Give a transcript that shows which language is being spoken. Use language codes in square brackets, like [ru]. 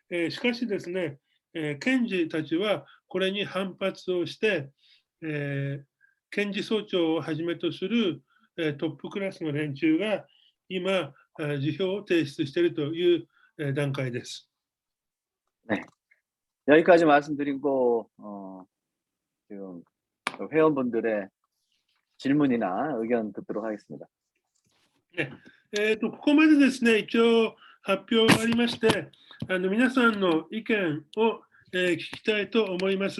[ja] しかしですね、検事たちはこれに反発をして、検事総長をはじめとする、トップクラスの連中が今、辞表を提出しているという、段階です。 [ko] 네. 여기까지 말씀드리고 지금 회원분들의 질문이나 의견 듣도록 하겠습니다. [ja] ここまでですね、一応発表ありまして、皆さんの意見を、聞きたいと思います。